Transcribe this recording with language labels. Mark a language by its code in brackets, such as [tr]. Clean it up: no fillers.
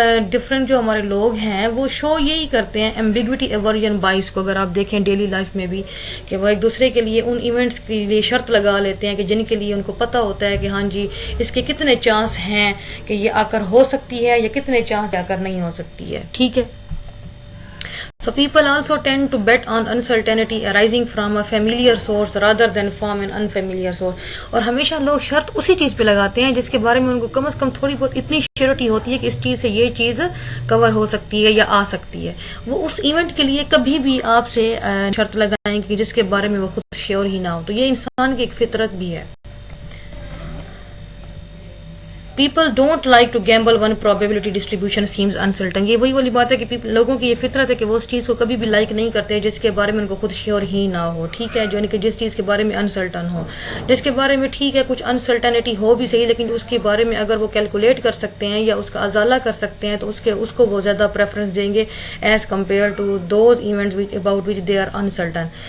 [ur] Different جو ہمارے لوگ ہیں وہ شو یہی کرتے ہیں ایمبیگوٹی ایورژن باعث کو، اگر آپ دیکھیں ڈیلی لائف میں بھی، کہ وہ ایک دوسرے کے لیے ان ایونٹس کے لیے شرط لگا لیتے ہیں کہ جن کے لیے ان کو پتہ ہوتا ہے کہ ہاں جی اس کے کتنے چانس ہیں کہ یہ آ کر ہو سکتی ہے یا کتنے چانس آ کر نہیں ہو سکتی ہے۔ ٹھیک ہے، [en] So people also tend to bet on uncertainty arising from a familiar source rather than from an unfamiliar source. [ur] اور ہمیشہ لوگ شرط اسی چیز پہ لگاتے ہیں جس کے بارے میں ان کو کم از کم تھوڑی بہت اتنی شیورٹی ہوتی ہے کہ اس چیز سے یہ چیز کور ہو سکتی ہے یا آ سکتی ہے. وہ اس ایونٹ کے لیے کبھی بھی آپ سے شرط لگائیں گے جس کے بارے میں وہ خود شیور ہی نہ ہو. تو یہ انسان کی ایک فطرت بھی ہے. [en] People don't like to gamble when probability distribution seems uncertain. [ur] یہ وہی والی بات ہے کہ لوگوں کی یہ فطرت ہے کہ وہ اس چیز کو کبھی بھی لائک نہیں کرتے جس کے بارے میں ان کو خود شیور ہی نہ ہو. ٹھیک ہے, جو یعنی کہ جس چیز کے بارے میں انسرٹن ہو, جس کے بارے میں ٹھیک ہے کچھ انسرٹنٹی ہو بھی صحیح, لیکن اس کے بارے میں اگر وہ کیلکولیٹ کر سکتے ہیں یا اس کا ازالہ کر سکتے ہیں تو اس کو وہ زیادہ پریفرنس دیں گے [en] As compare to those events about which they are uncertain.